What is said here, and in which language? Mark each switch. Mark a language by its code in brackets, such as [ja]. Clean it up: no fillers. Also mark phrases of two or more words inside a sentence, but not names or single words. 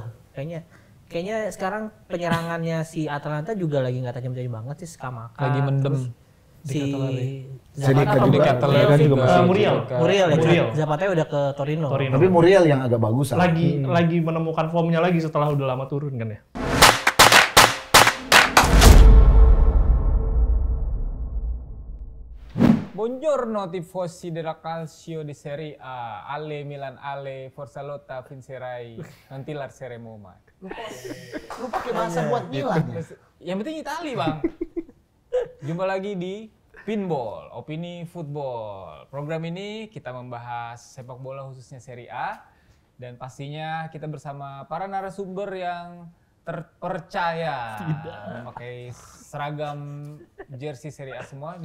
[id] Kayaknya sekarang penyerangannya si Atalanta juga lagi nggak tajam-tajam banget sih, Scamacca. Lagi mendem. Si Zapata juga masih Muriel ya. Zapata udah ke Torino. Tapi Muriel yang agak bagus. Lagi menemukan formnya lagi setelah udah lama turun kan ya. [it] Buongiorno tifosi della calcio di Serie A. Ale Milan ale, Forza Lotta vincerai. Nanti larseremo mai. [id] Lu pakai bahasa buat Milan ya? Yang penting Itali, Bang. Jumpa lagi di Pinball, Opini Football. Program ini kita membahas sepak bola khususnya Serie A. Dan pastinya kita bersama para narasumber yang terpercaya memakai seragam jersey Serie A semua.